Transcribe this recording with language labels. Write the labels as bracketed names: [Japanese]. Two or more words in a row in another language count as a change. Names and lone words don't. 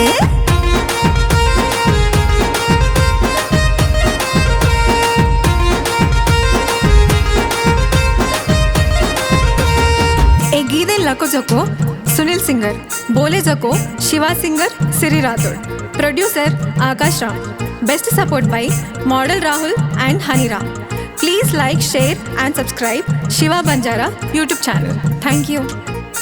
[Lambadi] एक गीत लको जको सुनील सिंगर, बोले जको शिवा सिंगर सिरी राठोड, प्रोड्यूसर आकाश राम, [English] best support by model [Lambadi] राहुल एंड हनी राम। [English] Please like, share and subscribe Shiva Banjara YouTube channel. Thank you.